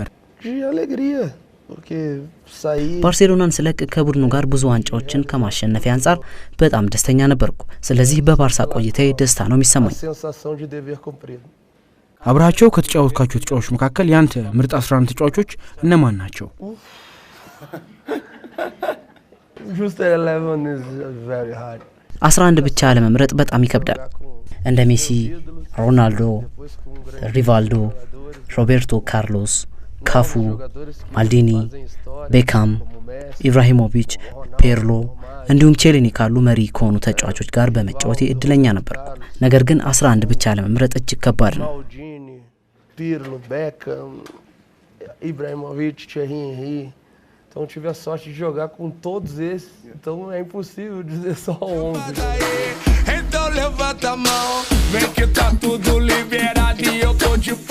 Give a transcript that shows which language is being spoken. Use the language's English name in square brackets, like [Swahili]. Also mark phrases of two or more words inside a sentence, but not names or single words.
[Portuguese] de alegria porque saí [Amharic] ባርሴሎናን ስለቅ ከቡድኑ ጋር ብዙ ዋንጫዎችን ከማሸነፍ አንፃር በጣም ደስተኛ ነበርኩ ስለዚህ በባርሳ ቆይታዬ ደስታ ነው የሚሰማኝ [Portuguese] sensação de dever cumprido [Amharic] አብራቸው ከተጫወትካቸው ተጫዋቾች መካከል ያንተ ምርጥ 11 ተጫዋቾች እነማን ናቸው [English] just 11 is very hard [Amharic] 11 ብቻ ለመምረጥ በጣም ይከብዳል እንደ ሜሲ ሮናልዶ ሪቫልዶ ሮቤርቶ ካርሎስ ካፉ ማልዲኒ ቤካም ኢብራሂሞቪች ፔርሎ እንዲሁም ቼሌኒ ካሉ መሪ ከሆኑ ተጫዋቾች ጋር በመጫወት እድለኛ ነበርኩ ነገር ግን 11 ብቻ ለመምረጥ እጅግ ከባድ ነው [Portuguese] Pirlo Beckham Ibrahimovic Thierry Henry então tive a sorte de jogar com todos esses então é impossível dizer só 11 então levanta a mão vem que tá tudo liberado e eu tô de